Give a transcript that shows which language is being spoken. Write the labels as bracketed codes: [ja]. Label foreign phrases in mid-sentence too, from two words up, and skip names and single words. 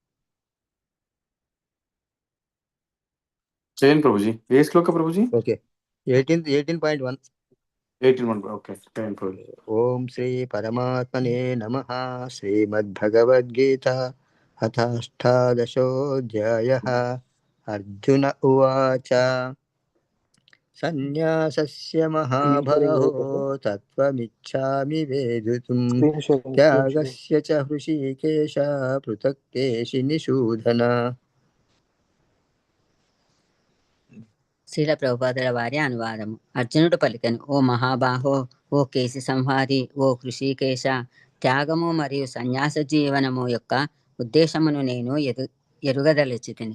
[te] చేయండి ప్రభుజీ. ఏ శ్లోక ప్రభుజీ? ఓకే, 18.1. 18 ఓకే. చేయండి ప్రభుజీ. [sa] ఓం శ్రీ పరమాత్మనే నమః. శ్రీమద్భగవద్గీత अथाष्टादशोऽध्यायः अर्जुन उवाच सन्न्यासस्य महाबाहो तत्त्वमिच्छामि वेदितुं त्यागस्य च हृषीकेश पृथक् केशिनिषूदन [te] శ్రీల ప్రభుపాదుల వారి అనువాదము. అర్జునుడు పలికెను, ఓ మహాబాహో, ఓ కేసి సంహారి, ఓ హృషీకేశ, త్యాగము మరియు సన్యాస జీవనము యొక్క ఉద్దేశమును నేను ఎరుగదలిచి తిని.